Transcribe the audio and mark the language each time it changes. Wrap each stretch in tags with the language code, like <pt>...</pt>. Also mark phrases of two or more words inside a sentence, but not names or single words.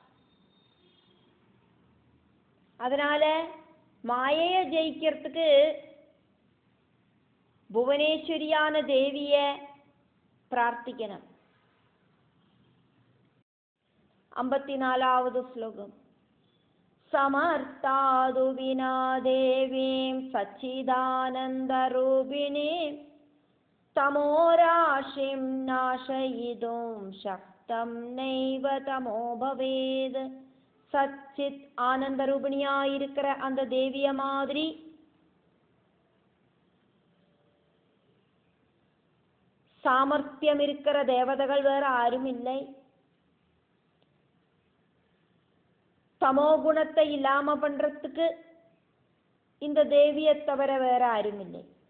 <ta>அதனால மாயையை ஜெயிக்கிறதுக்கு புவனேஸ்வரியான தேவிய பிரார்த்திக்கணும். 54வது ஸ்லோகம்.</ta> <sa>समर्थादु विना देवीं सच्चिदानन्दरूपिणीं तमोराशिं नाशयितुं शक्तं नैव तमो भवेद्.</sa> <ta>சச்சித் ஆனந்த ரூபிணியாயிருக்கிற அந்த தேவிய மாதிரி சாமர்த்தியம் இருக்கிற தேவதைகள் வேற யாரும் இல்லை. தமோ குணத்தை இல்லாம பண்றதுக்கு இந்த தேவியை தவிர வேற யாரும் இல்லை.</ta>